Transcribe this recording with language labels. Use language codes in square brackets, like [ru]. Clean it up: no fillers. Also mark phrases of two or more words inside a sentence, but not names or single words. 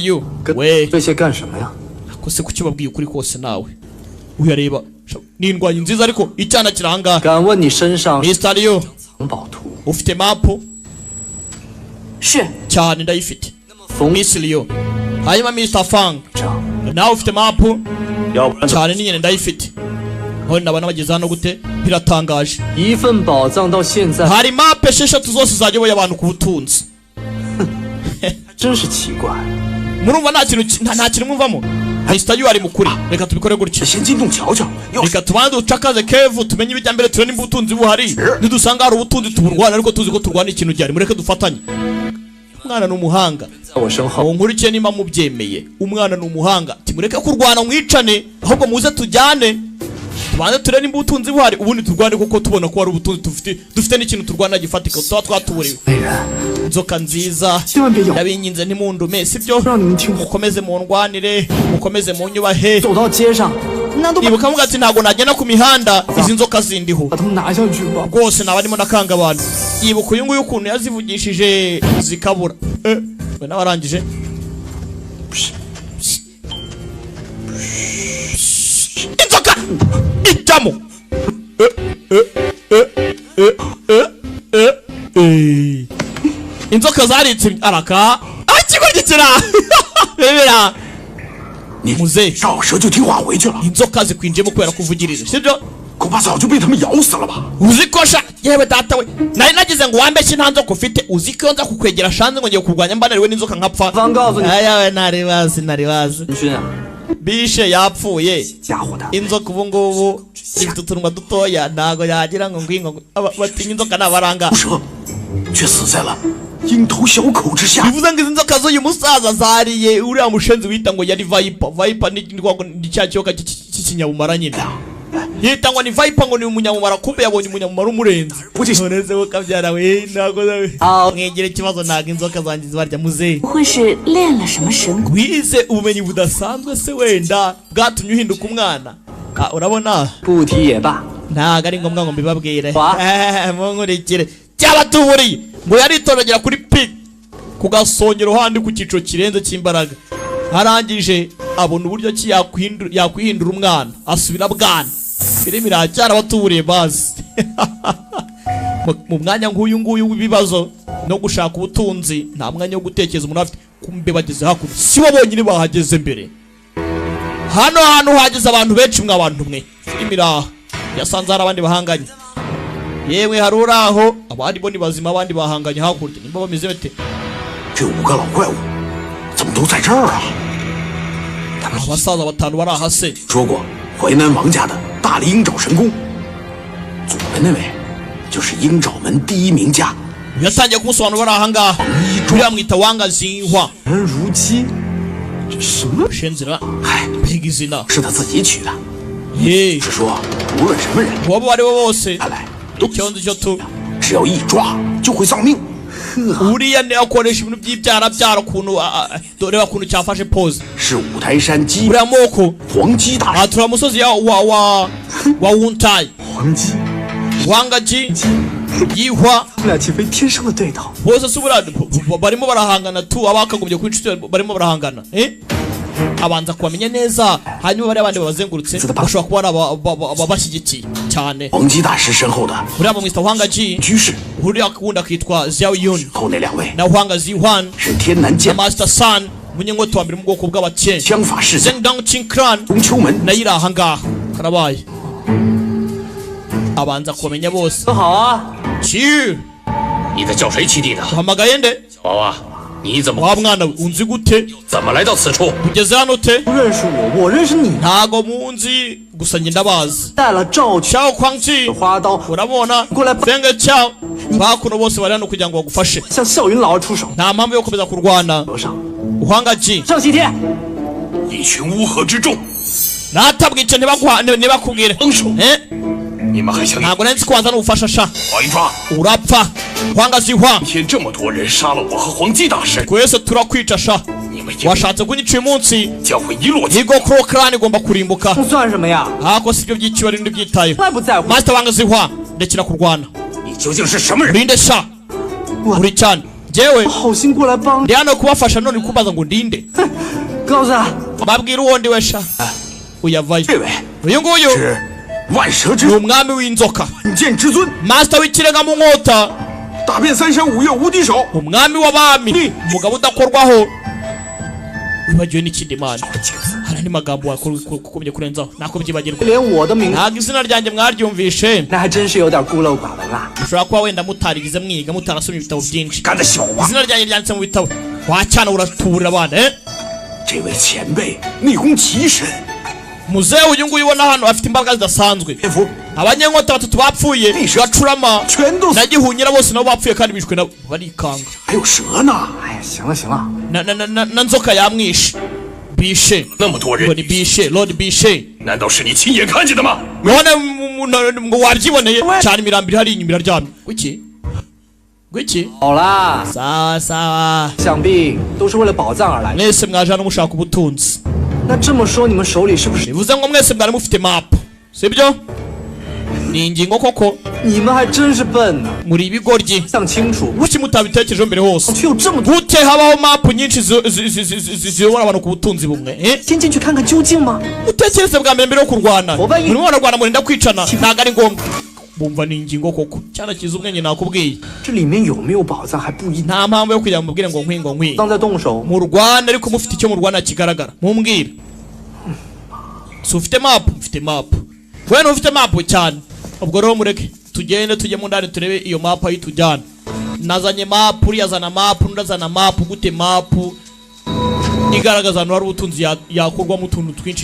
[rw] Yu we kose kuki babwiye ukuri kose nawe uyareba n'indwanyi nziza ariko icyana kiranga Mr. Yu ufite mapu [zh] 是 [rw] cyane ndayifite [zh] 冯 [rw] Miss Leo hanyuma Mr Fang [zh] 长， [rw] nawe ufite mapu [zh] 要不然 [rw] cyane n'inyene ndayifite aho nabana bageze hano gute biratangaje [zh] 一份宝藏到现在 [rw] hari mape esheshatu zose zayoboye abantu ku butunzi [zh] 真是奇怪。 [rw] murumva nta kintu mwumvamo Mr Yu ari mukuri reka tubikore gutya [zh] 先进洞瞧瞧，要是 [rw] reka tubanze ducakaze kevu tumenye ibijya mbere turebe nimba ubutunzi buhari nidusanga hari ubutunzi tuburwana ariko tuzi ko turwana ikintu gihari mureke dufatanye umwana ni umuhanga [zh] 在我身后， [rw] uwo nkurikiye nimba mubyemeye umwana ni umuhanga timureke kurwana mwicane ahubwo muze tujyane tubanze turebe nimba ubutunzi buhari ubundi turwane kuko tubona ko hari ubutunzi dufite n'ikintu turwana gifatika tuba twatuburiwe [zh] 美人， [rw] inzoka nziza [zh] 千万别咬， [rw] ndabinginze ntimundume sibyo [zh] 让你们听话。 [rw] mukomeze mundwanire mukomeze munyubahe [zh] 走到街上，难道把 [rw] ibuka muga ati ntabwo nagenda ku mihanda izi nzoka zindiho [zh] 他们拿下去吧？ [rw] rwose naba arimo nakanga abantu yibuka uyu nguyu ukuntu yazivugishije zikabura we nawe arangije inzoka ijyamo inzoka zaritse araka akigurikira bebera [zh] 你 [rw] muze [zh] 绕蛇就听话回去了， [rw] inzoka zikwinjiyemo kubera kuvugiriza sibyo [zh] 恐怕早就被他们咬死了吧？ [rw] uzikosha yewe data we nari nagize ngo wambeshye nta nzoka ufite uziko iyo nza kukwegera shanze ngo ngiye kurwanya mbanariwe n'inzoka nkapfa [zh] 方告诉你， [rw] ayawe ntari bazi [zh] 陈勋啊， [rw] bishe yapfuye [zh] 家伙的， [rw] inzoka ubu ngubu ifite utunwa dutoya ntago yagira ngo ngwingo batinya inzoka n'abaranga [zh] 蛇却死在了鹰头小口之下。 [rw] bivuze ngo izi nzoka z'uyu musaza zariye uriya mushenzi wita ngo yari viper ni cya kiyoka cy'ikinyabumara nyine yita ngo ni viper ngo ni umunyamumara kumbe yabonye umunyamumara umurenze nonese we kabyara we ntago mwegere ikibazo ntago inzoka zanjye zibarya muzehe [zh] 不会是练了什么神功？ [rw] wize ubumenyi budasanzwe se wenda bwatumye uhinduka umwana urabona [zh] 不提也罢。 [rw] ntago ari ngombwa ngo mbibabwire Wa? munkurikire cyabatuburiye ngo yaritoragera kuri pig ku gasongero handi ku cyiciro kirenze cy'imbaraga arangije abona uburyo ki yakwihindura umwana asubira bwana filimi iracyari abatuburiye bazi mu mwanya nk'uyu nguyu w'ibibazo no gushaka ubutunzi nta mwanya wo gutekereza umuntu afite kumbe bageze hakuno si bo bonyine bahageze mbere hano hantu hageze abantu benshi mwa bantu mwe filimi iraha yasanze hari abandi bahanganye yewe hari uraho abandi bo ni bazima abandi bahanganye hakurya nimba bameze bate [zh] 这5个老怪物怎么都在这儿啊？ [rw] abasaza batanu bari aha se [zh] 说过，淮南王家的大力鹰爪神功，左边那位就是鹰爪门第一名家。 [rw] yatangiye kumusobanura bari aha ngaha uriya mwita wanga zinhwa [zh] 人如鸡，这什么？ [rw] shenzira 嗨， mbega izina [zh] 是他自己取的， ye 是说无论什么人， [rw] uwo abo ari bo bose [zh] 看来都 [rw] icyo nzi cyo tu [zh] 只要一抓就会丧命。 [rw] uriya niwe akoresha ibintu by'ibyara byara ukuntu dore ukuntu cyafashe pose [zh] 是五台山鸡 [rw] uriya moko [zh] 黄鸡大神， [rw] atura musozi wa wuntayi [zh] 黄鸡， [rw] wangaji yihwa [zh] 他们俩岂非天生的对头？ [rw] bose si ubura barimo barahangana tu abakagombye kuba inshuti barimo barahangana abanza kubamenya neza hanyuma bariya bandi babazengurutse bashobora kuba ari ababashyigikiye cyane [zh] 黄鸡大师身后的 [rw] uriya bamwita wangaji [zh] 居士， [rw] uriya kundi akitwa Xiao Yun [zh] 后那2位 [rw] na Huanga Zihwan [zh] 是天南 [rw] na [zh] 剑 [rw] Master San umunyengoti wa mbere mu bwoko bw'abakene [zh] 枪法世家 Zhengdang Qingkran 东秋门 [rw] nayo iri aha ngaha karabaye abanza kubamenya bose [zh] 很好啊， Chi 你在叫谁起地的？ [rw] uhamagaye nde [zh] 娃娃，你怎么 [rw] wa mwana we unzi gute [zh] 怎么来到此处？ [rw] ugeze hano te [zh] 不认识我，我认识你。 [rw] ntago munzi gusa njye ndabazi [zh] 带了赵全 Xiao Kuangji 花刀， [rw] urabona Ngo la- Fenge Qiao bakuno bose bari hano kugira ngo bagufashe [zh] 向笑云老儿出手。 [rw] nta mpamvu yo gukomeza kurwana [zh] 和尚， Huangaji 上西天，一群乌合之众， [rw] natabwica ntibakubwire [zh] 帮手！你们还想 [rw] ntabwo nari nzi ko wanzana ubufasha sha [zh] 抓一抓？ [rw] urapfa Huangazihwa [zh] 天这么多人杀了我和黄鸡大师， [rw] twese turakwica sha [zh] 你们也 [rw] washatse kunyica uyu munsi [zh] 将会一落千 [rw] Yigo Crow Clan igomba kurimbuka [zh] 这算什么呀？ [rw] ahako si byo byiciwe n'ibindi byitayeho [zh] 从来不在乎。 [rw] Master Wangazihwa ndekera kurwana [zh] 你究竟是什么人？ [rw] urinde sha uri cyane njyewe [zh] 好心过来帮 [rw] ndi hano kubafasha none kubaza ngo ndinde [zh] 高子， [rw] babwira uwo ndi we sha uyavayo [zh] 这位 [rw] uyu nguyu [zh] 是万蛇之 [rw] ni umwami w'inzoka [zh] 万剑之尊， [rw] Master w'ikirenga mu nkota [zh] 打遍三山五岳无敌手， [rw] umwami w'abami umugabo udakorwaho wibagiwe n'ikindi mana hari andi magambo wakomye kurenzaho nako byibagirwa [zh] 连我的名 [rw] ntabwo izina ryanjye mwaryumvishe [zh] 那还真是有点孤陋寡闻啦。 [rw] ushobora kuba wenda mutarigize mwiga mutarasomye ibitabo byinshi [zh] 干得小王。 [rw] izina ryanjye ryanditse mu bitabo wacyana uratuburira abana [zh] 这位前辈内功极深， [rw] muzehe uyu nguyu ubona hano afite imbaraga zidasanzwe [zh] 蝙蝠 [rw] abanyenkota batatu bapfuye gacurama [zh] 全都死， [rw] na gihunyira bose nabo bapfuye kandi bishwe nabo barikanga [zh] 还有蛇呢。哎呀，行了行了， [rw] na nzoka yamwishe bishe [zh] 那么多 [rw] ngo [zh] 人， [rw] ni bishe lord bishe [zh] 难道是你亲眼看见的吗？ [rw] none ngo wabyiboneye cyane imirambi hari inyuma iraryamye gwiki gwiki [zh] 好啦， [rw] sawa sawa [zh] 想必都是为了宝藏而来。 [rw] mwese mwaje hano mushaka ubutunzi [zh] 那这么说，你们手里是不是？ [rw] bivuze ngo mwese mwari mufite map sibyo ni ingingo koko [zh] 你们还真是笨呢， [rw] muri ibigoryi [zh] 想清楚， [rw] kuki mutabitekerejeho mbere hose [zh] 却有这么多， [rw] gute habaho mapu nyinshi ziyobora abantu ku butunzi bumwe [zh] 先进去看看究竟吗？ [rw] utekereze bwa mbere mbere yo kurwana Oba yi- muri mwararwana murinda kwicana ntabwo ari ngombwa bumva ni ingingo koko cyana kiza ubwenge nakubwiye [zh] 这里面有没有宝藏还不一定。 [rw] nta mpamvu yo kugira ngo mubwire ngo nkwi ngo nkwi [zh] 当在动手， [rw] murwana ariko mufite icyo murwana kigaragara mumbwire si ufite mapu mfite mapu we ntufite mapu cyane ubwo rero mureke tugende tujye mu ndani turebe iyo mapu aho itujyana nazanye mapu uriya azana mapu undi azana mapu gute mapu igaragaza ahantu hari ubutunzi yakorwamo utuntu twinshi